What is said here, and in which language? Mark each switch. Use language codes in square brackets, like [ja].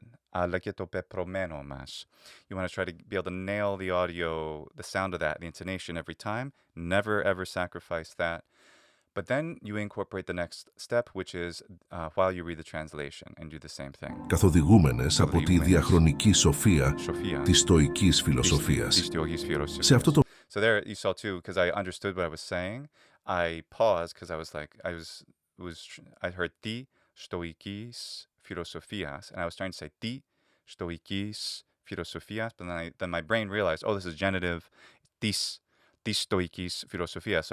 [el] Αλλά και το πεπρωμένο μας. [en] You want to try to be able to nail the audio, the sound of that, the intonation every time. Never ever sacrifice that. But then you incorporate the next step, which is while you read the translation and do the same thing. [el] Καθοδηγούμενες από τη διαχρονική σοφία της στοικής φιλοσοφίας. Σε αυτό το [en] So there you saw too, because I understood what I was saying. I paused because I was like, I heard [el] ti stoikis philosopias, [en] and I was trying to say ti stoikis philosopias, but then my brain realized, oh, this is genitive, [el] tis stoikis philosopias.